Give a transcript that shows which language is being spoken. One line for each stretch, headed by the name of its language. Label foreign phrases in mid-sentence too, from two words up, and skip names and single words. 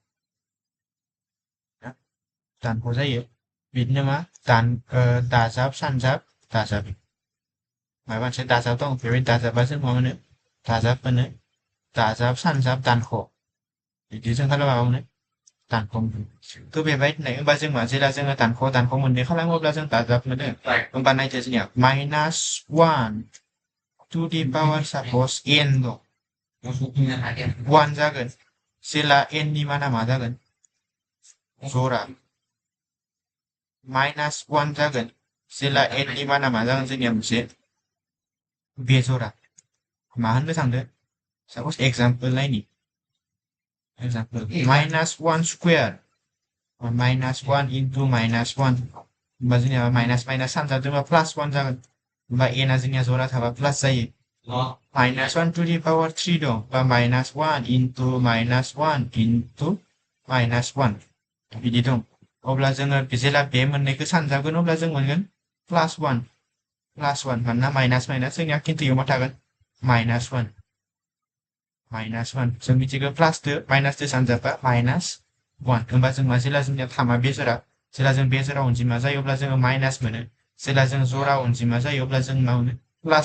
Bodo: दानख' जायो बिदिनो मा दाजाब सानजाब दाजाब माबा मोनसे दाजाब दं बेबायदि दाजाबा जों मा मोनो दाजाब मोनो दाजाब सानजाब दानख' बिदि जों खालामबा मा मोनो दानख' मोनो थ' बेबायदिनो होमबा जों मा जेला जोङो दानख' मोननै खालामो अब्ला जों दाजाब मोनो होमबा नायदो जोंनिया
English: -1 to the power suppose n
Bodo: दं 1 जागोन जेला n नि माना मा जागोन जरा -1 जागोन जेला n नि माना मा जागोन जोंनिया मोनसे बेजरा मा होननो थांदो सापस एग्जाम्पल नायनि एग्जाम्पल -1 स्क्वायर
English: -1 into -1
Bodo: होमबा जोंनिया माइनास माइनास सानजाबदोंबा +1 जागोन होमबा n आ जोंनिया जरा थाबा प्लास जायो
English: -1 to the power 3
Bodo: दं बा
English: -1 into -1 into -1
Bodo: बिदि दं अब्ला जोङो जेला बे मोननैखौ सानजाबगोन अब्ला जों मोनगोन +1 मानोना माइनास माइनास जोंनिया खिन्थु इयाव मा थागोन -1 जों मिथिगौ प्लासदो माइनासदो सानजाबा -1 होमबा जों मा जेला जोंनिया थामा बेजरा जेला जों बेजरा अनजिमा जायो अब्ला जोङो माइनास मोनो जेला जों जरा अनजिमा जायो अब्ला जों मा मोनो प्लास